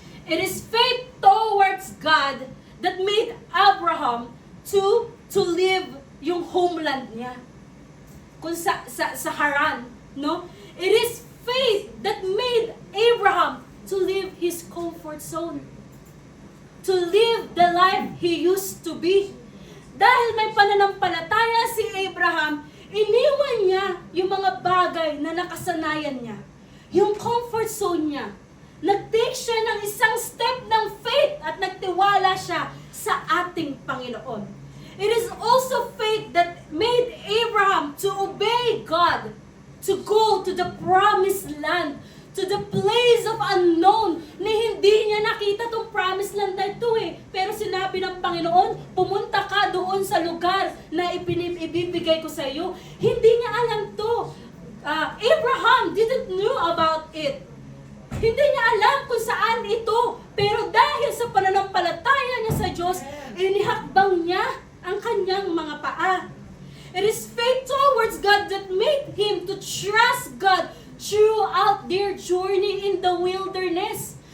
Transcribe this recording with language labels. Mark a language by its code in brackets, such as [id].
[en] It is faith towards God that made Abraham to leave [tl] yung homeland niya. Kung sa Haran, [en] no? It is faith that made Abraham to leave his comfort zone. To live the life he used to be. [tl] Dahil may pananampalataya si Abraham, iniwan niya yung mga bagay na nakasanayan niya. Yung comfort zone niya. Nag-take siya ng isang step ng faith at nagtiwala siya sa ating Panginoon. [en] It is also faith that made Abraham to obey God, to go to the promised land, to the place of unknown, [tl] na hindi niya nakita tong promised land na ito Pero sinabi ng Panginoon, pumunta ka doon sa lugar na ibibigay ko sa iyo. Hindi niya alam to. [en] Abraham didn't know about it. [tl] Hindi niya alam kung saan ito. Pero dahil sa pananampalataya niya sa Diyos, inihakbang niya ang kanyang mga paa. [en] It is faith towards God that made him to trust God throughout their journey in the wilderness.